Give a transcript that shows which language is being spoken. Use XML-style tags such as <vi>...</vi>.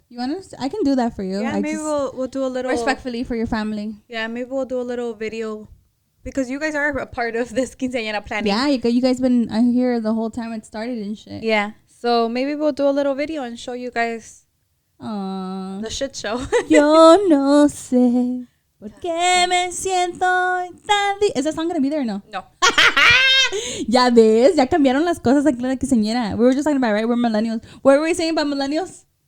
<en>You want us? I can do that for you. Yeah, maybe we'll do a little respectfully for your family. Yeah, maybe we'll do a little video because you guys are a part of this quinceañera planning. Yeah, you guys been here the whole time it started and shit. Yeah. So maybe we'll do a little video and show you guys Aww. the shit show.</en> <es>Yo no sé por qué me siento tan...</es> <en>Is that song gonna be there or no? No.</en> <es>Ya ves, ya cambiaron las cosas aquí la quinceañera.</es> <en>We were just talking about, right? We're millennials. What were we saying about millennials?</en>